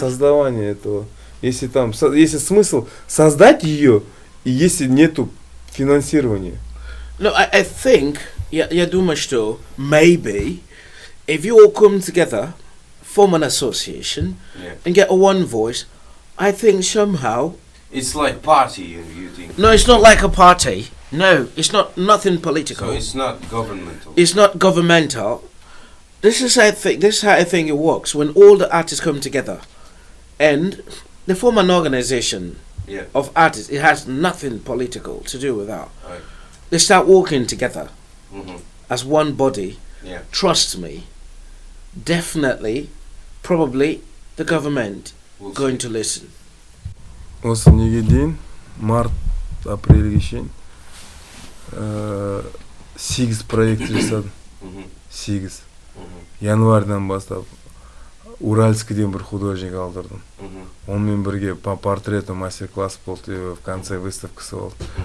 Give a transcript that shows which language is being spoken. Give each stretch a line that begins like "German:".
Russian: создавания этого, если смысл создать ее, и если нету финансирования.
English: No, I think,
Russian: я думаю, что
English: maybe if you all come together, form an association, Yeah. and get a one voice, I think somehow. It's like party, you think. No, it's not like a party. No, it's not nothing political. So it's not governmental. It's not governmental. This is how I think it works. When all the artists come together, and they form an organization Yeah. of artists. It has nothing political to do with that. Right. They start working together Mhm. as one body. Yeah. Trust me, definitely, probably the government We'll going see. to listen.
Kazakh: Осы неге дейін март апрельге шейін 8 проект жасадым. Мгм. 8 Мгм. январьдан бастап Уральскіден бір художник алдырдым. Мгм. Онымен бірге
Russian: по портрету мастер-класс
Kazakh: болды,
Russian: и в конце
Kazakh: выставкасы болды.